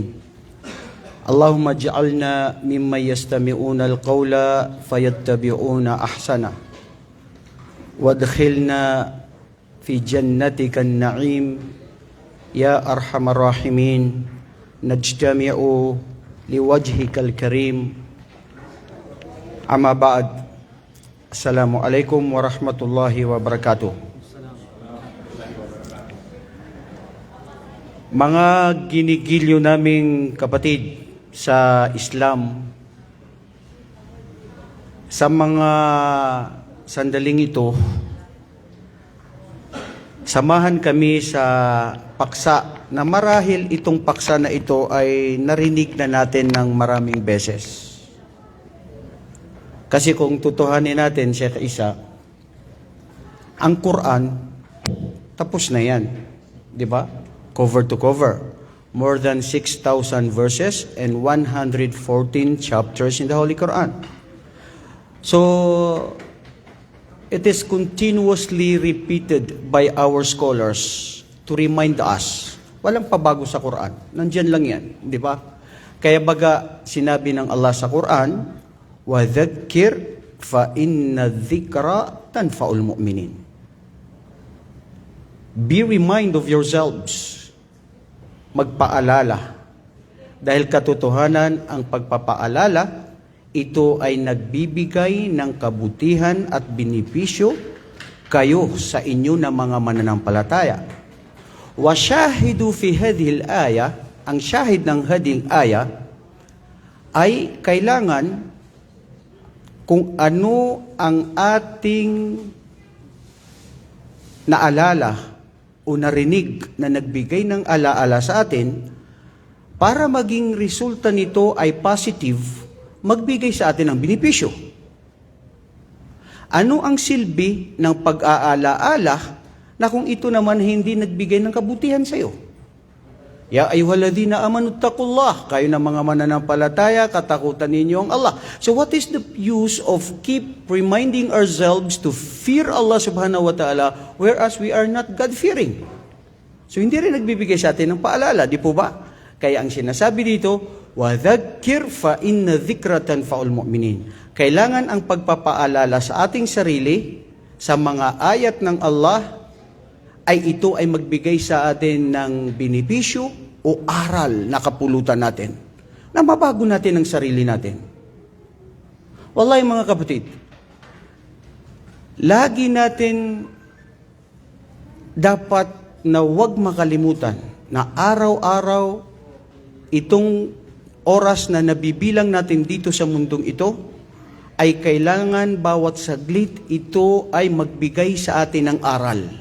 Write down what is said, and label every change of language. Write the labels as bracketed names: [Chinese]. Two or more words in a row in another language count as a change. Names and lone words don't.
[Arabic] اللهم اجعلنا ممن يستمعون القول فيتبعون أحسنه وادخلنا في جنتك النعيم يا أرحم الراحمين نجتمع لوجهك الكريم أما بعد السلام عليكم ورحمة الله وبركاته. [Filipino] Mga ginigilyo naming kapatid sa Islam, sa mga sandaling ito, samahan kami sa paksa na marahil itong paksa na ito ay narinig na natin ng maraming beses. Kasi kung tutuhanin natin, Sheikh Isa, ang Quran, tapos na yan. Di ba? [English] Cover to cover. More than 6,000 verses and 114 chapters in the Holy Quran. So, it is continuously repeated by our scholars to remind us. [Filipino] Walang pabago sa Quran. Nandyan lang yan. Di ba? Kaya baga, sinabi ng Allah sa Quran, [Arabic] وَذَكِّرْ فَإِنَّ الذِّكْرَ تَنْفَعُ الْمُؤْمِنِينَ. [English] Be remind of yourselves. [Filipino] Magpaalala. Dahil katotohanan ang pagpapaalala, ito ay nagbibigay ng kabutihan at benepisyo kayo sa inyo na mga mananampalataya. [Arabic] والشاهد في هذه الآية, [Filipino] ang shahid ng hading aya, ay kailangan kung ano ang ating naalala o narinig na nagbigay ng alaala sa atin, para maging resulta nito ay positive, magbigay sa atin ng benepisyo. Ano ang silbi ng pag-aalaala na kung ito naman hindi nagbigay ng kabutihan sa iyo? [Arabic] يا أيها الذين آمنوا اتقوا الله, [Filipino] kayo na mga mananampalataya, katakutan ninyo ang Allah. [English] So what is the use of keep reminding ourselves to fear Allah [Arabic] سبحانه وتعالى [English] whereas we are not God-fearing? [Filipino] So hindi rin nagbibigay sa atin ng paalala, di po ba? Kaya ang sinasabi dito, [Arabic] وَذَكِّرْ فَإِنَّ ذِكْرَ تَنْفَعُ الْمُؤْمِنِينَ. [Filipino] Kailangan ang pagpapaalala sa ating sarili sa mga ayat ng Allah ay ito ay magbigay sa atin ng benepisyo o aral na kapulutan natin, na mabago natin ang sarili natin. Wallahi mga kapatid, lagi natin dapat na huwag makalimutan na araw-araw itong oras na nabibilang natin dito sa mundong ito, ay kailangan bawat saglit ito ay magbigay sa atin ng aral.